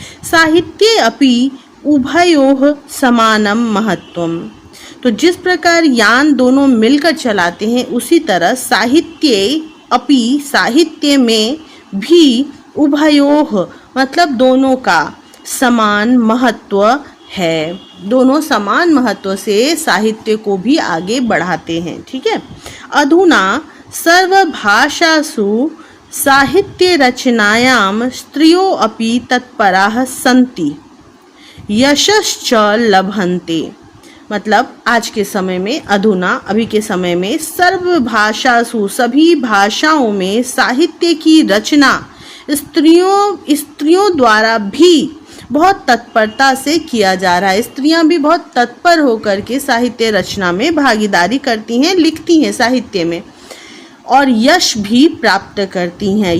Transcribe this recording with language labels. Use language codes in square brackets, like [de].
[sa] साहित्ये अपि उभयोः समानम महत्वम, [hi] तो जिस प्रकार यान दोनों मिलकर चलाते हैं, उसी तरह [sa] साहित्ये अपि, [hi] साहित्य में भी, उभयोः मतलब दोनों का, समान महत्व है। दोनों समान महत्व से साहित्य को भी आगे बढ़ाते हैं। [sa] ठीक है, अधुना सर्वभाषासु साहित्य रचनायां स्त्रियो अपि तत्पराः सन्ति यशश्च लभन्ते। [hi] मतलब आज के समय में, अधुना अभी के समय में, सर्वभाषासु सभी भाषाओं में साहित्य की रचना स्त्रियों द्वारा भी बहुत तत्परता से किया जा रहा है। स्त्रियां भी बहुत तत्पर होकर के साहित्य रचना में भागीदारी करती हैं, लिखती हैं साहित्य में, और यश भी प्राप्त करती हैं।